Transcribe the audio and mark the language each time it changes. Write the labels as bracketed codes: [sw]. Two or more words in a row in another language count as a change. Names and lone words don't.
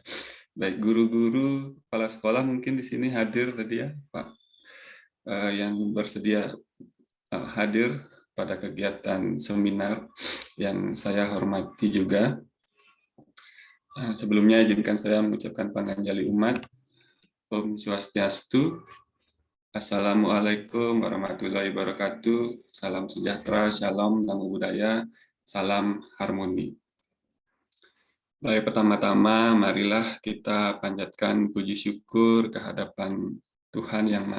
[id] Baik, guru-guru, kepala sekolah mungkin di sini hadir tadi ya, Pak, yang bersedia hadir pada kegiatan seminar yang saya hormati juga. Sebelumnya izinkan saya mengucapkan [ban] panganjali umat. Om Swastiastu. [ar] السلام عليكم ورحمة الله وبركاته. [id] Salam sejahtera, shalom, [pi] namo buddhaya, [id] salam harmoni. Baik, pertama-tama marilah kita panjatkan puji syukur kehadapan Tuhan Yang Maha